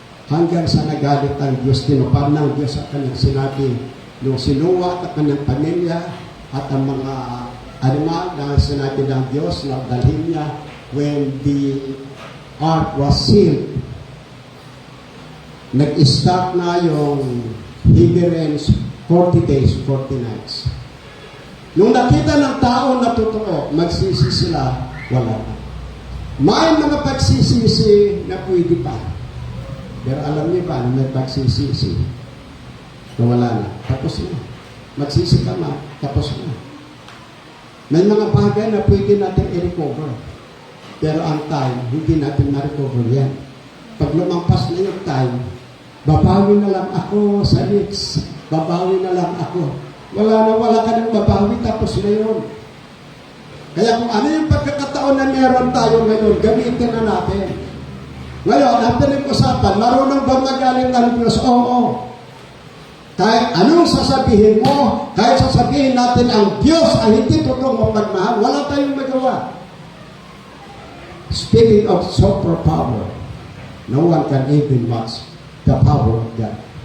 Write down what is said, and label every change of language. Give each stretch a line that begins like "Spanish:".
Filipino: Hanggang sa nagalit ang Diyos, tinupad ng Diyos sa kanyang sinabi, nung si Noah at kanyang pamilya at ang mga animal na sinabi ng Diyos na dalhin niya
English: when the ark was sealed.
Filipino: Nag-start na yung
English: heavy rains, 40 days, 40 nights.
Filipino: Nung nakita ng tao na totoo, magsisi sila, wala na. May mga pagsisisi na pwede pa. Pero alam niyo ba, may pagsisisi na wala na, tapos na. Magsisi ka na, tapos na. May mga bagay na pwede natin i-recover. Pero ang time, hindi natin ma-recover yan. Pag lumampas na yung time, babawi na lang ako sa needs. Babawi na lang ako. Wala ka ng babawi, tapos na yun. Kaya kung ano yung pagkakataon na meron tayo ngayon, gamitin na natin. Ngayon, ang pinag-usapan, marunong ba magaling ang Diyos? Oo. Kahit anong sasabihin mo, kahit sasabihin natin ang Diyos ay hindi totoong mapagmahal, wala tayong magawa.
English: Speaking of super power, no one can even match the power of God.